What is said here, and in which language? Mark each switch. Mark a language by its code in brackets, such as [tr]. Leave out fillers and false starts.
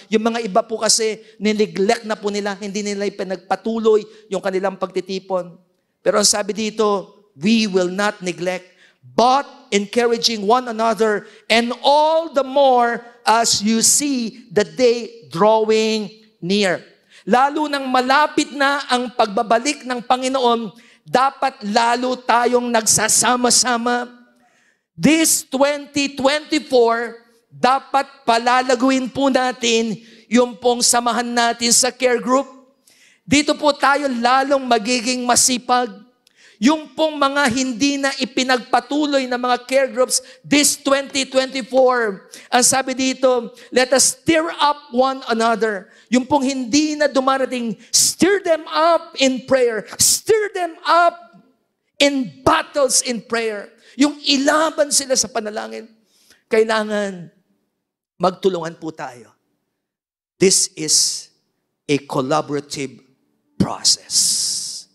[tl] Yung mga iba po kasi, nineglect na po nila, hindi nila pinagpatuloy yung kanilang pagtitipon. Pero ang sabi dito, [en] we will not neglect, but encouraging one another, and all the more as you see the day drawing near. [tl] Lalo nang malapit na ang pagbabalik ng Panginoon, dapat lalo tayong nagsasama-sama. This 2024, dapat palalaguin po natin yung pong samahan natin sa care group. Dito po tayo lalong magiging masipag. Yung pong mga hindi na ipinagpatuloy na mga care groups this 2024. Ang sabi dito, [en] let us stir up one another. [tl] Yung pong hindi na dumarating, [en] stir them up in prayer. Stir them up in battles in prayer. [tl] Yung ilaban sila sa panalangin. Kailangan magtulungan po tayo. [en] This is a collaborative process.